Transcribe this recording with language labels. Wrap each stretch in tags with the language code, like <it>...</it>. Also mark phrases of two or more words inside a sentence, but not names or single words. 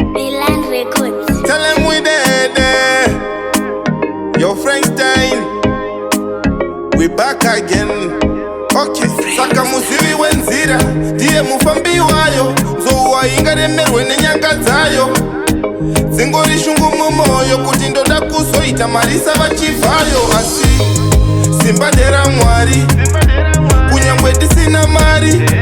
<en>Milan Records. Tell 'em we there, there. Yo, Frankenstein. We back again. Okay.</en> <sn>Saka muzivi wenzira, ndiye mufambi wayo. Nzou ingaremerwe nenyanga dzayo. Dzingori shungu mumoyo kuti ndoda kuzoita mari savachivayo. Asi simba ndera Mwari. Kunyangwe tisina mari.</sn>